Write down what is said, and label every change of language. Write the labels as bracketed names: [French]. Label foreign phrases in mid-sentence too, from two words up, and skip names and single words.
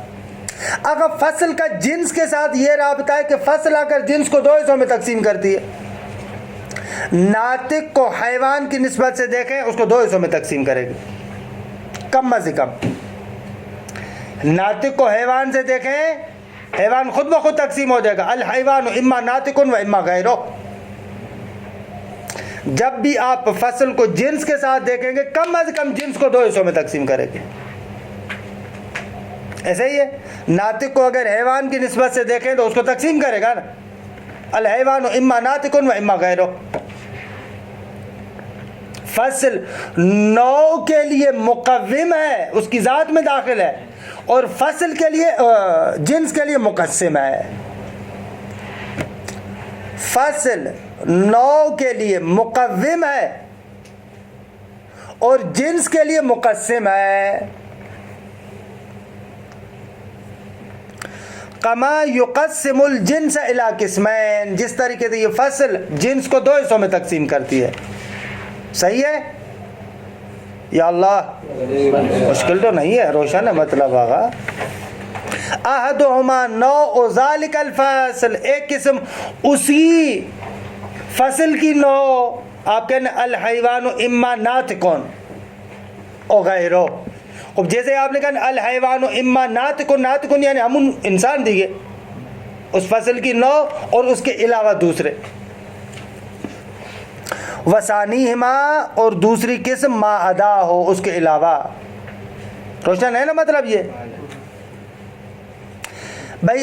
[Urdu] اگر فصل کا جنس کے ساتھ یہ رابطہ ہے کہ فصل آ کر جنس کو دو حصوں میں تقسیم کرتی ہے. ناطق کو حیوان کی نسبت سے دیکھیں, اس کو دو حصوں میں تقسیم کرے گی کم از کم. ناطق کو حیوان سے دیکھیں, حیوان خود بخود تقسیم ہو جائے گا. [Arabic] الحیوان اما ناطق و اما غیرہ. [Urdu] جب بھی آپ فصل کو جنس کے ساتھ دیکھیں گے کم از کم جنس کو دو حصوں میں تقسیم کرے گی. ایسے ہی ہے, ناطق کو اگر حیوان کی نسبت سے دیکھیں تو اس کو تقسیم کرے گا نا. [Arabic] الحیوان اما ناطق و اما غیرہ. [Urdu] فصل نوع کے لیے مقوم ہے, اس کی ذات میں داخل ہے, اور فصل کے لیے جنس کے لیے مقسم ہے. فصل نوع کے لیے مقوم ہے اور جنس کے لیے مقسم ہے. [Arabic] کما یقسم الجنس الی قسمین, [Urdu] جس طریقے سے یہ فصل جنس کو دو حصوں میں تقسیم کرتی ہے. صحیح ہے یا اللہ؟ مشکل تو نہیں ہے, روشن ہے مطلب. [Arabic] آغا احدہما نوع ذالک الفصل, [Urdu] ایک قسم اسی فصل کی نوع, آپ کہنے [Arabic] الحیوان اما ناطقون او غیرہ. [Urdu] اب جیسے آپ نے کہا [Arabic] الحیوان اما ناطقون, [Urdu] ناطقون یعنی ہم انسان دیگے, اس فصل کی نوع اور اس کے علاوہ دوسرے. وثانیہما, اور دوسری قسم ما ادا ہو, اس کے علاوہ. روشن ہے نا مطلب یہ بھائی.